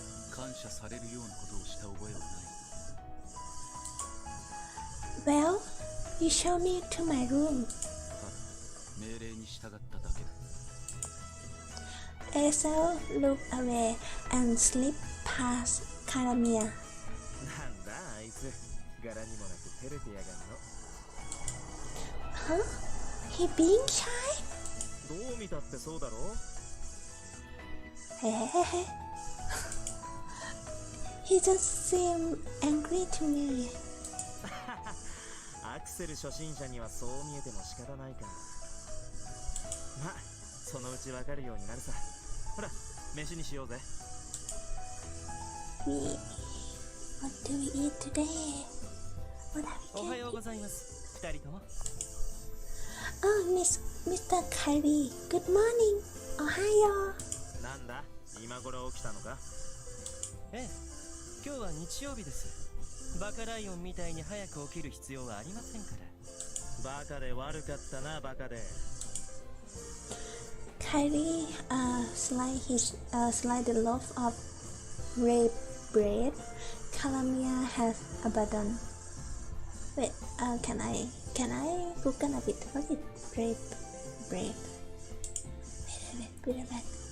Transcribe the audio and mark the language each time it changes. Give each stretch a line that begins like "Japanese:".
Japanese: 感謝されるようなことをした覚えはない。
English: Well, you show me to my room.
Japanese: ただ命令に従っただけだ。
English: Hazel looked away and slipped past Caramia.
Japanese: なんだあいつ柄にもなく照れてやがんの
English: Huh? He being shy?
Japanese: どう見たってそうだろ Hehehe.
English: He just seemed angry to me.
Japanese: アクセル初心者にはそう見えても仕方ないかまあそのうちわかるようになるさほら飯にしようぜ
English: What do we eat today? What are
Japanese: お
English: we
Japanese: はよう
English: going
Japanese: ございます二人とも
English: Oh, Mr. Kyrie. Good morning. Ohayo.
Japanese: なんだ今頃起きたのかええ今日は日曜日ですバカライオンみたいに早く起きる必要はありませんからバカで悪かったなバカで
English: Kyrie slide the loaf of red bread Calamia has abandoned. Wait, can I Google a bit? What is red bread? Wait a minute.